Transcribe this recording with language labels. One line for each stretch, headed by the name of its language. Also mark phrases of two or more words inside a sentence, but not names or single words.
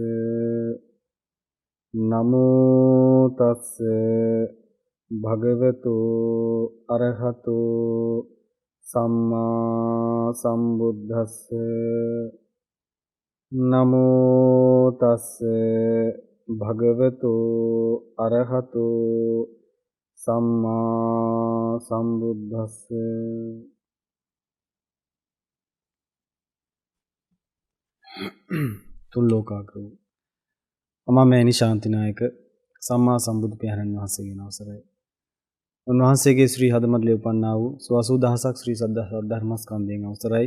Pali: නමෝ තස්ස භගවතු අරහතු සම්මා සම්බුද්දස්ස. නමෝ තස්ස භගවතු අරහතු සම්මා සම්බුද්දස්ස.
Sinhala: තුන් ලෝකාග්‍ර වූ අමාමෑණි ශාන්තිනායක සම්මා සම්බුදු පියාණන් වහන්සේගේ අවසරයි. උන්වහන්සේගේ ශ්‍රී හදමඩලේ උපන්නා වූ 80000ක් ශ්‍රී සද්ධර්මස්කන්ධයෙන් අවසරයි.